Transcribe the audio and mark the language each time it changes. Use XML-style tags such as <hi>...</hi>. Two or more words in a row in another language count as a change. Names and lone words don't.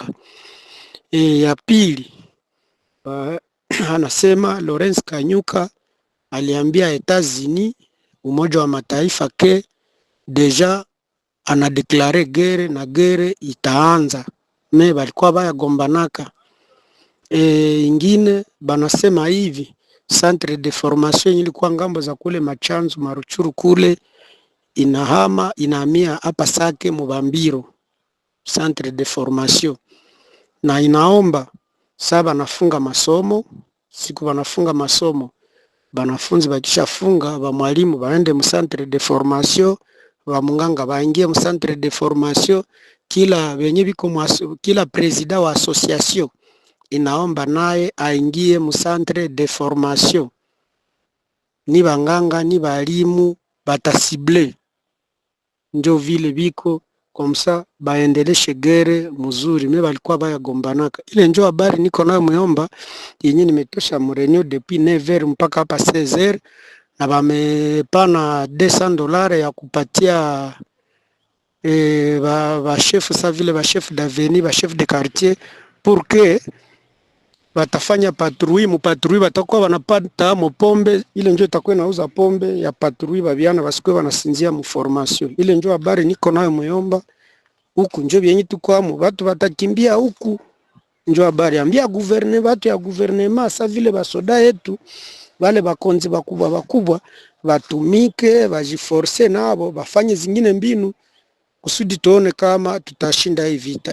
<sw>Ya pili, anasema Lawrence Kanyuka aliambia Etats-Unis, Umoja wa Mataifa, ke deja anadeklare gere na gere itaanza, me balikuwa baya gombanaka. Ingine banasema hivi,</sw> <fr>centre de formation</fr> <sw>ilikuwa ngambo za kule Machanzu Maruchuru kule, inahamia hapa Sake Mubambiro</sw> <fr>centre de formation,</fr> <sw>na inaomba sasa banafunga masomo, siku banafunga masomo, banafunzi bakishafunga, ba mwalimu baende mu</sw> <fr>centre de formation,</fr> <sw>ba munganga baingie mu</sw> <fr>centre de formation,</fr> <sw>kila benye biko kila president wa association inaomba naye aingie mu</sw> <fr>centre de formation.</fr> <sw>Ni banganga ni balimu batasible, njo vile biko komsa baendeleshe gere mzuri, me balikuwa baya gombanaka. Ile njo habari niko nayo Muyomba, yenye nimetosha mu reunion depuis 9h mpaka hapa 16h, na bamepana $200 ya kupatia ba chef sa vile ba</sw> <fr>chef d'avenue,</fr> <sw>ba</sw> <fr>chef de quartier, pour que</fr> <sw>batafanya patrui, mupatrui batakuwa wanapata pombe, ile njo itakuwa inauza pombe ya patrui, babiana basikuwe wanasinzia mu formation. Ile njo habari niko nayo Muyomba, huku njo byenye tukwamo, watu watakimbia huku, njo habari ambia guverne, watu ya guvernema sa vile basoda yetu, wale bakonzi bakubwa batumike, bajiforce nabo, bafanye zingine mbinu kusudi tuone kama tutashinda hii vita.</sw>